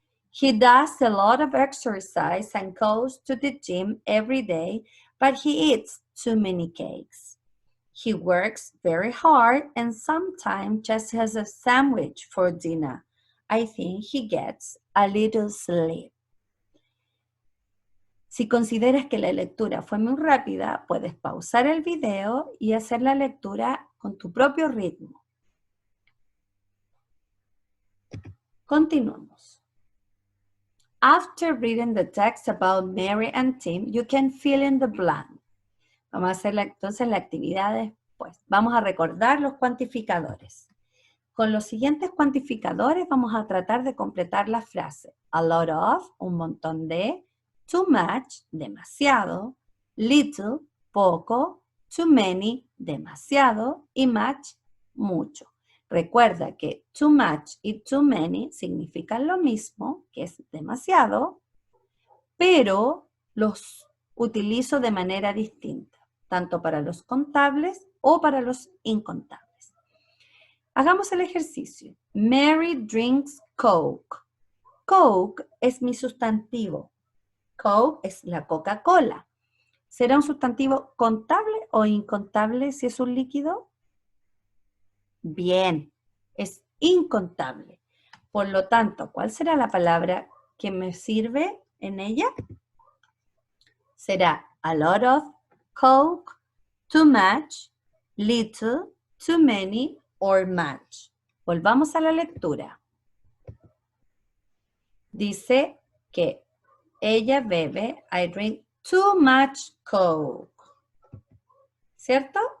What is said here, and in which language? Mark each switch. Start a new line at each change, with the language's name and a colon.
English: He does a lot of exercise and goes to the gym every day, but he eats too many cakes. He works very hard and sometimes just has a sandwich for dinner. I think he gets a little sleep.
Spanish: Si consideras que la lectura fue muy rápida, puedes pausar el video y hacer la lectura con tu propio ritmo. Continuamos.
English: After reading the text about Mary and Tim, you can fill in the blank.
Spanish: Vamos a hacer entonces la actividad después. Vamos a recordar los cuantificadores. Con los siguientes cuantificadores vamos a tratar de completar la frase.
English: A lot of,
Spanish: un montón de.
English: Too much,
Spanish: demasiado.
English: Little,
Spanish: poco.
English: Too many,
Spanish: demasiado. Y much, mucho. Recuerda que too much y too many significan lo mismo, que es demasiado, pero los utilizo de manera distinta, tanto para los contables o para los incontables. Hagamos el ejercicio.
English: Mary drinks Coke.
Spanish: Coke es mi sustantivo. Coke es la Coca-Cola. ¿Será un sustantivo contable o incontable si es un líquido? Bien, es incontable. Por lo tanto, ¿cuál será la palabra que me sirve en ella? Será
English: a lot of, Coke, too much, little, too many, or much.
Spanish: Volvamos a la lectura. Dice que ella bebe,
English: I drink too much Coke.
Spanish: ¿Cierto?